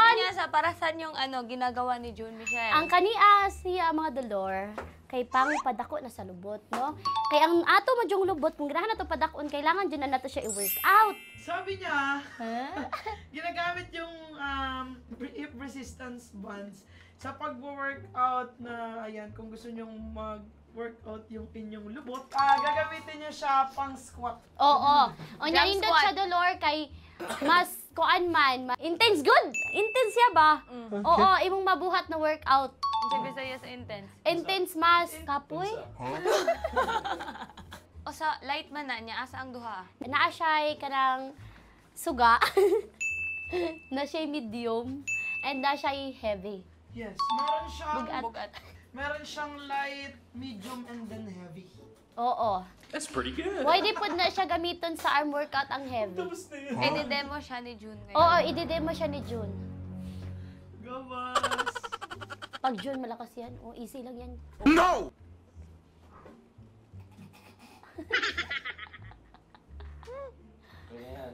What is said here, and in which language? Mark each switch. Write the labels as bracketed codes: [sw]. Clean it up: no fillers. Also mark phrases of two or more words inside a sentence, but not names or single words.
[tl] Niya sa para saan yung ginagawa ni June Michelle? [ceb] Ang kania siya mga dolor kay pang padako na sa lubot, no? Kay ang ato madyong lubot, kung ganahan nato padakon, kailangan dyan na nato siya i-work out. [tl] Sabi niya, ginagamit yung [en] hip resistance bands [tl] sa pag-workout na, ayan, kung gusto nyong mag-workout yung inyong lubot, gagamitin niya siya pang squat. Oo. O Jump [ceb] niya, nindot squat. siya dolor kay mas kuan man. [en] Intense good. Intense [ceb] siya ba? Oo, imong mabuhat na workout. [tl] Sabi sa'yo sa intense. [ceb] Intense mas kapoy. O sa light man na niya, asa ang duha? Naa siya kanang suga. Na siya medium. And na siya heavy. [tl] Yes, meron siyang, [ceb] Bugat. [tl] meron siyang [en] light, medium, and then heavy. [ceb] Oo. [en] That's pretty good. [ceb] Why di pud na siya gamiton sa [en] arm workout [ceb] ang heavy? [tl] I-demo siya ni June ngayon. Oo, ididemo siya ni June. [ceb] Gabas! [tl] Pag June, malakas yan. O, easy lang yan. [en] No! [tl] Ayan.